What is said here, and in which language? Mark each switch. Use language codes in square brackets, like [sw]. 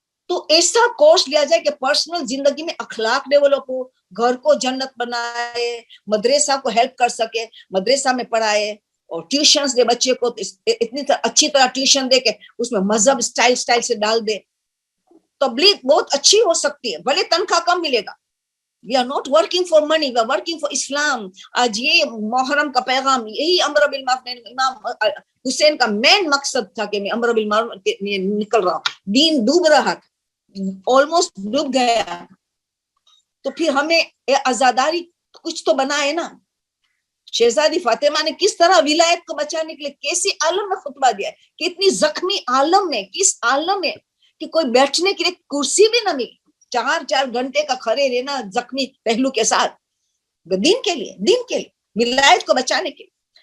[hi] तो ऐसा कोर्स लिया जाए कि पर्सनल जिंदगी में अखलाक डेवलप हो, घर को जन्नत बनाए, मदरसा को हेल्प कर सके, मदरसा में पढ़ाए और ट्यूशन दे बच्चे को. इतनी अच्छी तरह ट्यूशन दे के उसमें मजहब स्टाइल से डाल दे. तबलीग बहुत अच्छी हो सकती है, भले तनख्वाह कम मिलेगा. [en] We are not working for money, we are working for Islam. [hi] आज ये मुहर्रम का पैगाम, यही अम्र बिल मारूफ, इमाम हुसैन का मेन मकसद था कि मैं अम्र बिल मारूफ निकल रहा हूँ. दीन डूब रहा था, ऑलमोस्ट डूब गया. तो फिर हमें आजादारी कुछ तो बना है ना. शहजादी फातिमा ने किस तरह विलायत को बचाने के लिए कैसी आलम में खुतबा दिया है, कितनी जख्मी आलम में, किस आलम में कि कोई बैठने के लिए कुर्सी भी ना मिली, 4 घंटे का खड़े रहना जख्मी पहलू के साथ, दीन के लिए विलायत को बचाने के लिए.